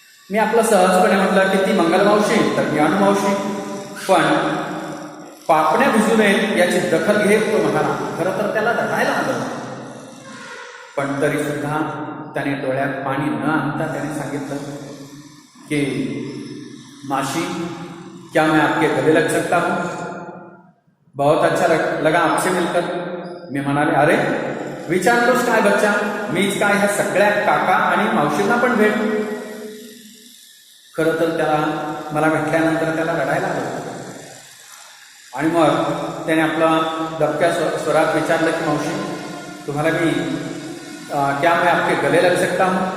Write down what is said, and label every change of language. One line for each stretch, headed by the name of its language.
Marathi: मी आपलं सहजपणे म्हटलं की ती मंगलमावशी तर मी अनुमावशी, पण पापण्या भिजू नयेत याची दखल घेत तो म्हणाला. खरं तर त्याला रडायला आलं, पण तरी सुद्धा त्याने डोळ्यात पाणी न आणता त्याने सांगितलं की माशी,
Hindi: क्या मैं आपके गले लग सकता हूं? बहुत अच्छा लगा आपसे मिलकर.
Marathi: मी म्हणाले, अरे विचारतोस काय बच्चा, मीच काय ह्या सगळ्या काका आणि मावशींना पण भेट. खरं तर त्याला मला भेटल्यानंतर त्याला रडायला आलं आणि मग त्याने आपला दबक्या स्वरात विचारलं की मावशी तुम्हाला मी
Hindi: क्या मैं आपके गले लग सकता हूं?